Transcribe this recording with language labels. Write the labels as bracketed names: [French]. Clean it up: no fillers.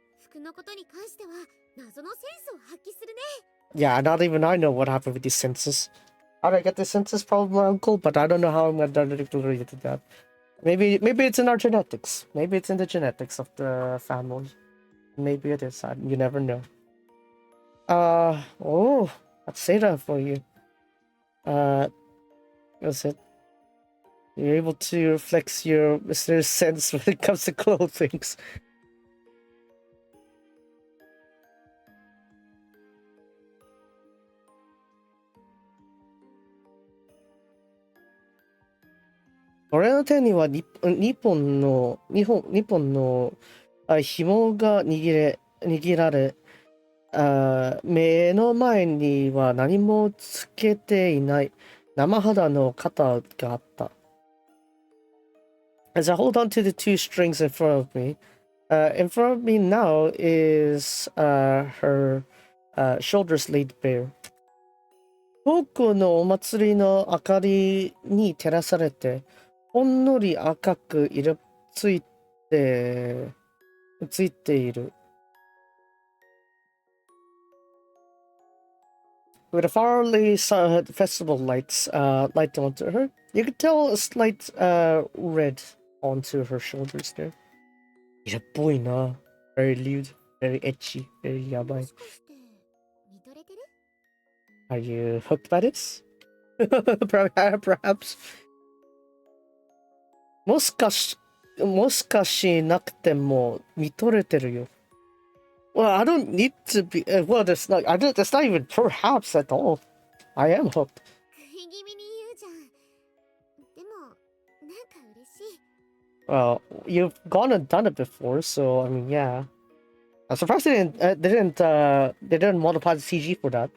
[Japanese] 服のことに関しては謎のセンスを発揮するね。 [English] Yeah, not even I know what happened with these senses. How did I get the senses? Probably my uncle, but I don't know how I'm gonna relate to that. Maybe it's in our genetics. Maybe it's in the genetics of the family. Maybe it is. You never know. Oh, I'd say that for you. What's it? You're able to flex your mysterious sense when it comes to clothing. [Japanese] 俺の手には2本の紐が握られ、目の前には何もつけていない生肌の肩があった。 [English] As I hold on to the two strings in front of me, now is her shoulders laid bare. [Japanese] 遠くのお祭りの明かりに照らされて、ほんのり赤く色ついている。 [English] With the faraway festival lights light onto her, you could tell a slight red onto her shoulders there. [Japanese] 色っぽいな。 [English] Very lewd, very etchy, very やばい。 [Japanese] もしかして見とれてる？ [English] Are you hooked by this? Perhaps. [Japanese] もしかしなくても見とれてるよ。 [English] Well, I don't need to be. Well, that's not even perhaps at all. I am hooked. [Japanese] 食い気味に言うじゃん。でもなんか嬉しい。 [English] Well, you've gone and done it before, so I mean, yeah. I'm surprised they didn't modify the CG for that.